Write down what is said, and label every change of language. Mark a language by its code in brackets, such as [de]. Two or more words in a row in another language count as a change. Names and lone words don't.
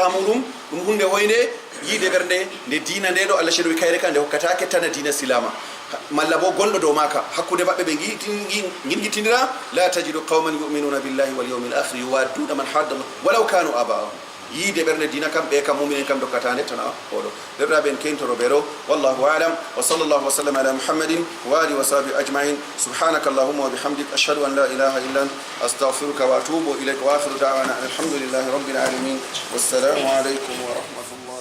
[ff] ha muɗum ɗum hunde hoyde yiide ɓernde nde diina nde ɗo allah cenɗo wi kayre ka nde hokkatake tana diina silama malla bo gonɗo dow maka hakkude maɓɓe ɓe guiɗguittidira [ar] لا تجد قوما يؤمنون بالله واليوم الآخر يوادون من حاد ولو كانوا آباءهم [ff] yiide ɓernde dina kam ɓe kam muminen kam dokkatande tan oɗo derɗaɓe en kentoroɓe ɗo [ar] والله أعلم وصلى الله وسلم على محمد وعلى آله وصحبه أجمعين سبحانك اللهم وبحمدك أشهد أن لا إله إلا أنت أستغفرك وأتوب إليك وآخر دعوانا الحمد لله رب العالمين والسلام عليكم ورحمة الله